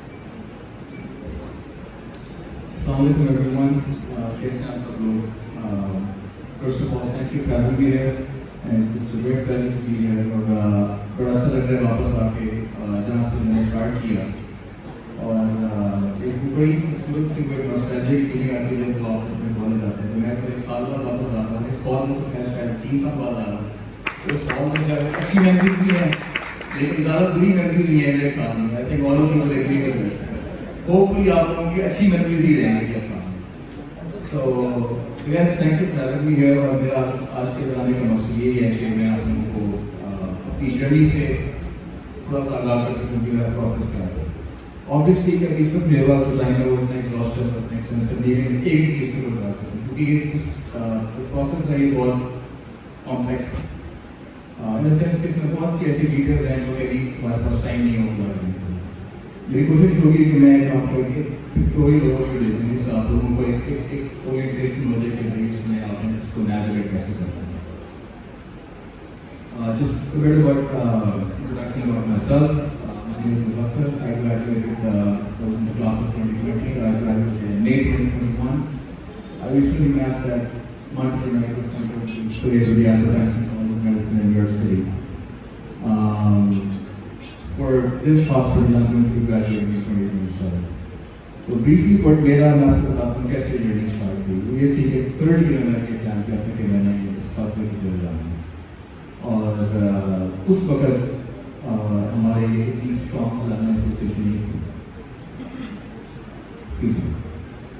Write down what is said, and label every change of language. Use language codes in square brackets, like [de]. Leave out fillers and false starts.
[en] Assalamualaikum everyone. [hi] कैसे हैं आप सब लोग? [en] First of all, thank you for having me here, and it's a great pleasure to be here. [hi] और बड़ा अच्छा लग रहा है वापस आके जहाँ से मैंने स्टार्ट किया, और एक बड़ी खूबसूरत सी कोई नॉस्टैल्जिक फीलिंग आती है जब वापस में कॉलेज आते हैं। तो मैं तो 1 साल बाद वापस आता हूँ। इस कॉल में तो खैर शायद 3 साल बाद आ रहा हूँ। उस कॉल में शायद अच्छी मेमोरीज भी हैं, लेकिन ज़्यादा बुरी मेमोरीज नहीं है मेरे काम में। [en] I think all of you will agree with this. [hi] Hopefully आप लोगों की अच्छी मेमोरीज ही रहेंगी इस काम में। [en] So yes, thank you for having me here. [hi] और मेरा आज के बनाने का मकसद यही है कि मैं आप लोगों को अपनी जर्नी से थोड़ा सा आगाह कर सकूँ कि मेरा प्रोसेस क्या है। ऑब्वियसली कि इस वक्त मेरे पास टाइम है वो इतना एग्जॉस्टिव अपने सेमेस्टर दिए हैं, एक ही चीज़ को बता सकूँ, क्योंकि इस प्रोसेस है ये बहुत कॉम्प्लेक्स [en] in the sense [hi] कि इसमें बहुत सी ऐसी डिटेल्स हैं जो कभी हमारे पास टाइम नहीं होगा। मेरी कोशिश होगी कि मैं आपको एक पिक्टोरियल ओवरव्यू दे दूँ, जिससे आप लोगों को एक ओरिएंटेशन हो जाए कि भाई इसमें आपने इसको नेविगेट कैसे करना है। [en] Just a bit about introduction about myself. My name is Muzaffar. I graduated was in the class of 2020. I graduated in May 2021. I recently matched at Montreal Medical Center to study at the Advanced College of Medicine in New York City. For this hospital, I'm going to be graduating in 2027. So briefly, but [hi] मेरा मैं आपको बताता हूँ कैसे journey start हुई। वो ये थी कि 3rd ईयर में मैंने प्लान किया था कि मैंने स्टार्ट करके चले जाना है, और उस वक्त हमारे इतनी स्ट्रॉन्ग एसोसिएशन नहीं थी।